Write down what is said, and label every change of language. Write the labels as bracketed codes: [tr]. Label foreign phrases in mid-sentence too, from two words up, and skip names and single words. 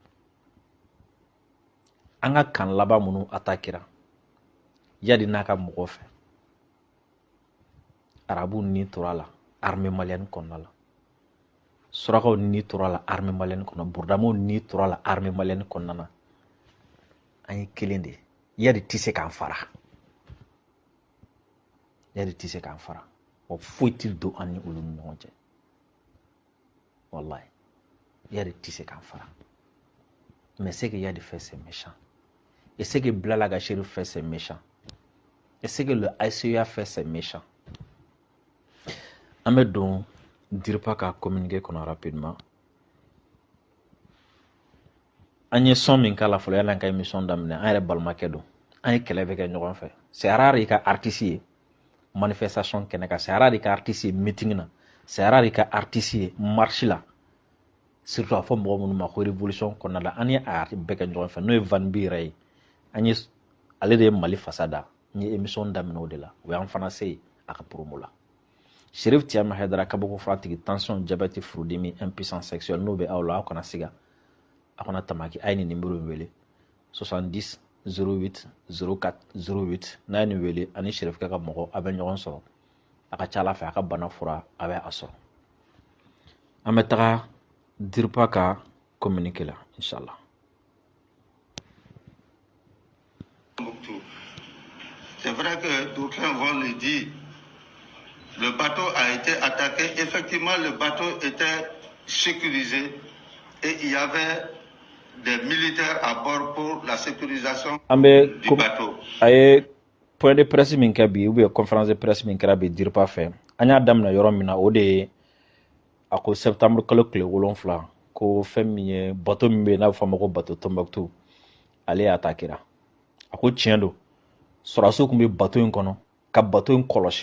[bm] an ka kan laban minnu attaquera yadi n'a ka mɔgɔ fɛ arabu ni tora la [fr] armée malienne [bm] kɔnɔna la surakaw ni tora la [fr] armée malienne [bm] kɔnɔ burunamaw ni tora la [fr] armée malienne [bm] kɔnɔna na an ye kelen de yadi tɛ se k'an fara yadi tɛ se k'an fara wa foyi tɛ don an ni olu ni ɲɔgɔn cɛ wallahi yadi tɛ se k'an fara [fr] mais ce que Yadi fait c'est méchant et ce que Blala Gachirou fait c'est méchant et ce que le ICA fait c'est méchant. [bm] An bɛ don Dirpa ka communiqué kɔnɔ rapidement an ye son min k'a la fɔlɔ yanni an ka émission daminɛ an yɛrɛ balimakɛ don an ye kɛlɛ bɛ kɛ ɲɔgɔn fɛ [fr] c'est rare [bm] i ka artiste ye manifestation kɛnɛ kan c'est rare i ka artiste ye meeting na [fr] c'est rare [bm] i ka artiste ye marche la surtout a fɔ mɔgɔ minnu ma ko révolution kɔnɔna la an ye a bɛɛ kɛ ɲɔgɔn fɛ n'o ye Van B yɛrɛ ye an ye ale de ye Mali fasa da n ye émission daminɛ o de la o y'an fana se a ka promo la Cherif Tiama Haidara kabako fura tigi tension diabète furudimi [fr] impuissance sexuelle [bm] n'o bɛ aw la aw kana siga a kana tamaki a ye nin numéro in wele 70 08 04 08 n'a ye nin wele ani Cherif ka mɔgɔ a bɛ ɲɔgɔn sɔrɔ a ka ca Ala fɛ a ka bana fura a bɛ a sɔrɔ an bɛ taga Dirpa ka communiqué là, Inch'Allah. [fr] C'est vrai que d'aucuns vont le dire. Le bateau a été attaqué. Effectivement, le bateau était sécurisé et il y avait des militaires à bord pour la sécurisation du bateau. [bm] Aye, [fr] point de presse [bm] min kabi [fr] ou bien conférence de presse [bm] min kɛra bi Dirpa fɛ. An y'a daminɛ yɔrɔ min na o de ye a ko septembre kalo tile 7 ko fɛn min ye bateau min bɛ n'a bɛ fɔ a ma ko bateau Tombouctou ale y'a attaquera a ko tiɲɛ don sɔrɔdasiw tun bɛ bateau in kɔnɔ ka bateau in kɔlɔsi